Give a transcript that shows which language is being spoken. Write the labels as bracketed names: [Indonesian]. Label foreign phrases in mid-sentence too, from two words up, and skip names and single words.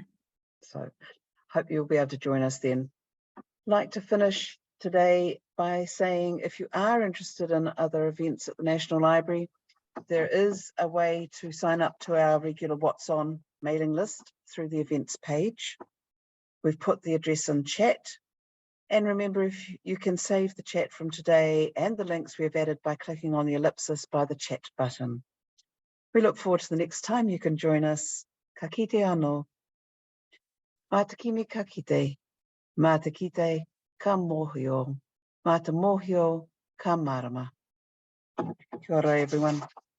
[English] So hope you'll be able to join us then. I'd like to finish today by saying, if you are interested in other events at the National Library, there is a way to sign up to our regular What's On mailing list through the events page. We've put the address in chat. And remember, if you can save the chat from today and the links we have added by clicking on the ellipsis by the chat button. We look forward to the next time you can join us. [Māori] Ka kite anō. Mā te kimi ka kite. Mā te kite ka mōhio. Mā te mōhio ka marama. Kia ora, [English] everyone.